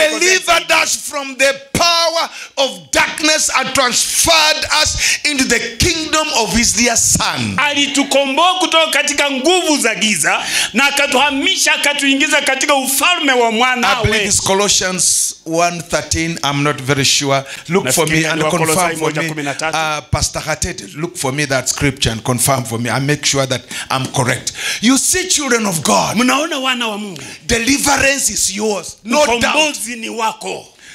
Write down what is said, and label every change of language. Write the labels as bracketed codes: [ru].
[en] delivered us from the power of darkness and transferred us into the kingdom of his dear son. [sw] alitukomboa kutoka katika nguvu za giza na akatuhamisha, akatuingiza katika ufalme wa [en] I believe [sw] mwanawe. [en] it's Colossians 1:13. I'm not very sure. Look for me and confirm for me. Pastor Hatet, look for me that scripture and confirm for me. I make sure that I'm correct. You see, children of God, [sw] Mnaona wana wa Mungu, [en] deliverance is yours. No doubt. [sw] ukombozi ni wako.